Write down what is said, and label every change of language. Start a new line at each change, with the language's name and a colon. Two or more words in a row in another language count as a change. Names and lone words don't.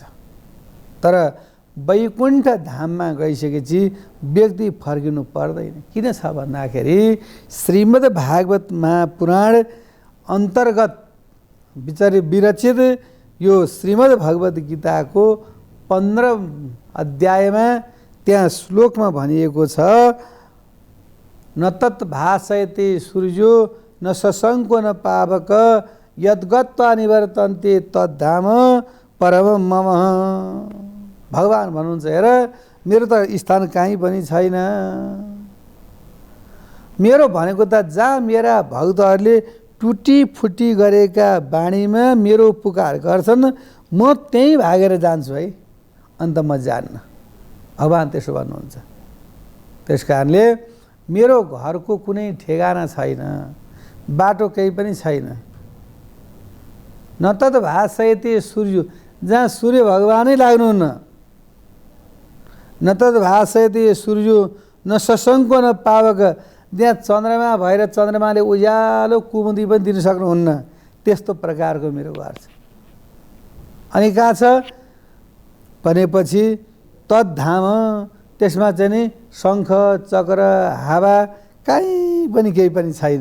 Nepali: तर वैकुण्ठ धाममा गइसकेपछि व्यक्ति फर्किनु पर्दैन। किन छ भन्दाखेरि श्रीमद् भागवत महापुराण अन्तर्गत विरचित यो श्रीमद् भगवत गीताको 15 अध्यायमा त्यहाँ श्लोकमा भनिएको छ,
Sanskrit: न तत् भासयते सूर्यो न शशङ्को न पावक यद्गत्वा निवर्तन्ते तद्धाम परम मम।
Nepali: भगवान भन्नुहुन्छ, हेर मेरो त स्थान कहीँ पनि छैन। मेरो भनेको त जहाँ मेरा भक्तहरूले टुटी फुटी गरेका बाणीमा मेरो पुकार गर्छन् म त्यहीँ भागेर जान्छु है, अन्त म जान्न। भगवान त्यसो भन्नुहुन्छ। त्यस कारणले मेरो घरको कुनै ठेगाना छैन, बाटो केही पनि छैन।
Sanskrit: न तत् भासयते सूर्य,
Nepali: जहाँ सूर्य भगवानै लाग्नुहुन्न।
Sanskrit: न तत् भासयते सूर्य न शशङ्को न पावक,
Nepali: त्यहाँ चन्द्रमा भएर चन्द्रमाले उज्यालो कुमुदी पनि दिन सक्नुहुन्न। त्यस्तो प्रकारको मेरो घर छ। अनि कहाँ छ भनेपछि तद्धाम, त्यसमा चाहिँ नि शङ्ख चक्र हावा कहीँ पनि केही पनि छैन।